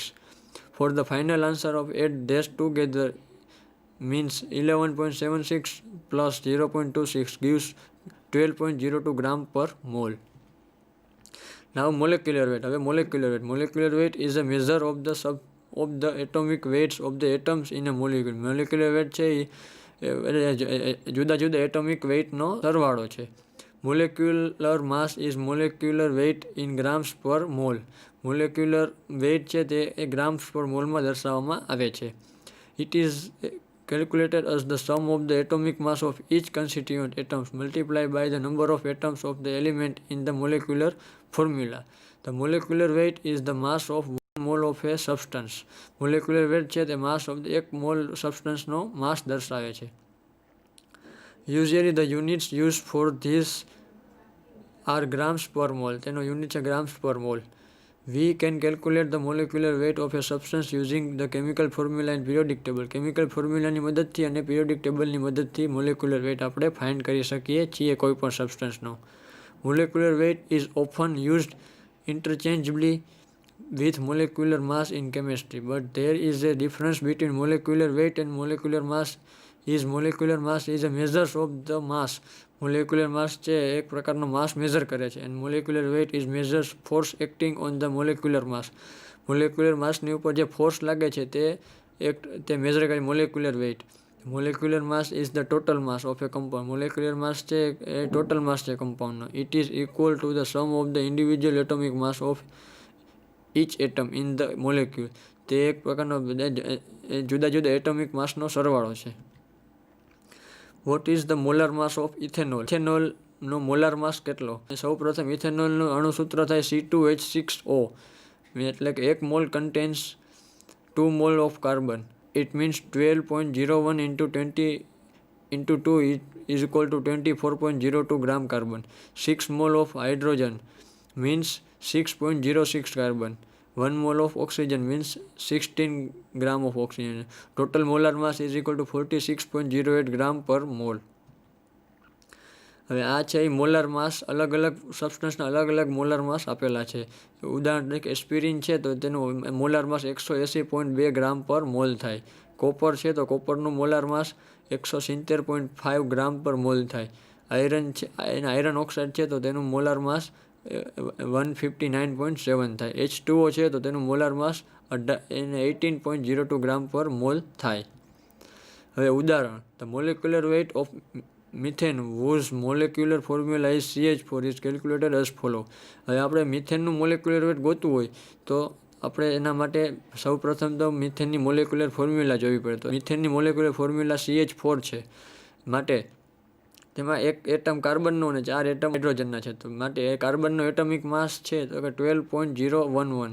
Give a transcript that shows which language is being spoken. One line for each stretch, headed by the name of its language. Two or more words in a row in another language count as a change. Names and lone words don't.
English: For the final answer of add this together means 11.76 plus 0.26 gives 12.02 gram per mole. Now molecular weight. હવે molecular weight is a measure of the atomic weights of the atoms in a molecule.
Gujarati: molecular weight છે જુદા જુદા
English: atomic weightનો
Gujarati: સરવાળો છે.
English: molecular mass is molecular weight in grams per mole. molecular weight
Gujarati: છે તે
English: grams per mole
Gujarati: માં દર્શાવવામાં આવે છે.
English: It is calculated as the sum of the atomic mass of each constituent atoms multiplied by the number of atoms of the element in the molecular formula. The molecular weight is the mass of 1 mole of a substance. molecular weight
Gujarati: છે તે
English: mass of the 1 mole substanceનો mass
Gujarati: દર્શાવે છે.
English: Usually the units used for this are grams per mole.
Gujarati: તેનો યુનિટ છે
English: grams per mole. We can calculate the molecular weight of a substance using the chemical formula and periodic table. chemical formula
Gujarati: ની મદદથી અને
English: periodic table
Gujarati: ની મદદથી
English: molecular weight
Gujarati: આપણે find કરી શકીએ છીએ કોઈ પણ substanceનો.
English: molecular weight is often used interchangeably with molecular mass in chemistry, but there is a difference between molecular weight and molecular mass. Molecular mass is a measure of the mass. molecular mass
Gujarati: છે એક પ્રકારનો માસ મેઝર કરે છે
English: and molecular weight is measures force acting on the molecular mass. molecular mass
Gujarati: ની ઉપર જે ફોર્સ લાગે છે તે મેઝર કરે molecular weight.
English: molecular mass is the total mass of a compound. molecular mass
Gujarati: છે એ
English: total mass
Gujarati: છે compoundનો.
English: It is equal to the sum of the individual atomic mass of each atom in the molecule.
Gujarati: તે એક પ્રકારનો જુદા જુદા
English: atomic massનો
Gujarati: સરવાળો છે.
English: What is the molar mass of ethanol?
Gujarati: ઇથેનોલનો
English: molar mass
Gujarati: કેટલો? સૌ પ્રથમ ઇથેનોલનું અણુસૂત્ર થાય C2H6O, એટલે કે 1
English: mole contains 2 mole of carbon. It means 12.01 into 20 into 2 is equal to 24.02 gram carbon. 6 mole of hydrogen means 6.06 carbon. 1 mole of oxygen means 16 gram of oxygen. Total molar mass is equal to 46.08 gram per mole.
Gujarati: હવે આ છે એ
English: molar mass.
Gujarati: અલગ અલગ સબસ્ટન્સના અલગ અલગ
English: molar mass
Gujarati: આપેલા છે. ઉદાહરણ તરીકે એસ્પિરિન છે તો તેનું મોલાર માસ 180.2
English: gram per mole
Gujarati: થાય. કોપર છે તો કોપરનું
English: molar mass
Gujarati: 170.5
English: gram per mole
Gujarati: થાય. આયરન છે,
English: iron oxide
Gujarati: છે તો તેનું
English: molar mass
Gujarati: 159.7 થાય. H2O છે તો તેનું
English: molar mass
Gujarati: 18.02
English: gram per mole
Gujarati: થાય. હવે ઉદાહરણ:
English: the molecular weight of methane whose molecular formula is CH4 is calculated as follow.
Gujarati: હવે આપણે મિથેનનું
English: molecular weight
Gujarati: ગોતવું હોય તો આપણે એના માટે સૌ પ્રથમ તો મિથેનની
English: molecular formula
Gujarati: જોવી પડે. તો મિથેનની
English: molecular formula
Gujarati: CH4 છે, માટે તેમાં એક એટમ કાર્બનનો અને 4 એટમ હાઇડ્રોજનના છે. તો માટે એ કાર્બનનો
English: atomic mass
Gujarati: છે તો કે 12.011.